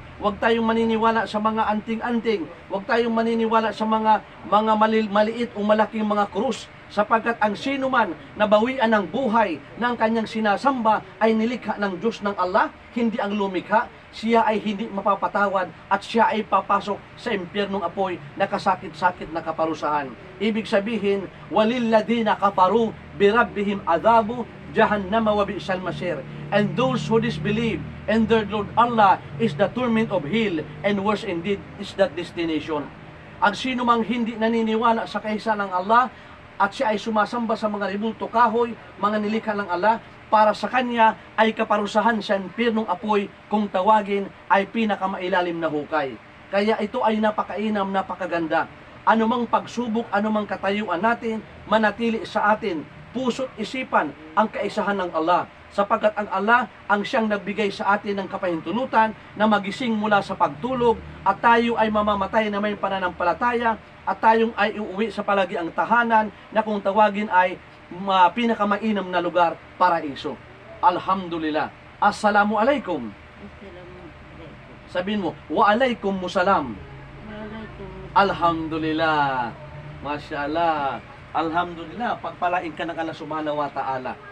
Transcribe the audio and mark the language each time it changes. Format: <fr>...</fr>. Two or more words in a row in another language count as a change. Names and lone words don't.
<tl>Huwag tayong maniniwala sa mga anting-anting. Huwag tayong maniniwala sa mga maliit o malaking mga krus. Sapagkat ang sino man na bawian ng buhay ng kanyang sinasamba ay nilikha ng Diyos ng Allah, hindi ang lumikha. Siya ay hindi mapapatawad at siya ay papasok sa impyernong apoy na kasakit-sakit na kaparusahan. Ibig sabihin,</tl> <ar>وللذين كفروا بربهم عذاب جهنم وبئس المصير.</ar> <en>And those who disbelieve in their Lord Allah is the torment of hell, and worse indeed is that destination.</en> <tl>Ang sino mang hindi naniniwala sa kaisa ng Allah at siya ay sumasamba sa mga rebulto kahoy, mga nilikha ng Allah, para sa kanya ay kaparusahan sa impyernong apoy, kung tawagin ay pinakamailalim na hukay. Kaya ito ay napakainam, napakaganda. Anumang pagsubok, anumang katayuan natin, manatili sa atin, puso't isipan ang kaisahan ng Allah. Sapagkat ang Allah ang siyang nagbigay sa atin ng kapahintulutan na magising mula sa pagtulog, at tayo ay mamamatay na may pananampalataya, at tayong ay uuwi sa palagiang tahanan na kung tawagin ay pinakamainam na lugar, paraiso.</tl> <ar>الحمد لله السلام عليكم. السلام عليكم.</ar> <tl>Sabihin mo,</tl> <ar>وعليكم السلام. وعليكم السلام. الحمد لله ما شاء الله الحمد لله.</ar> <tl>Pagpalain ka ng</tl> <ar>الله سبحانه وتعالى.</ar>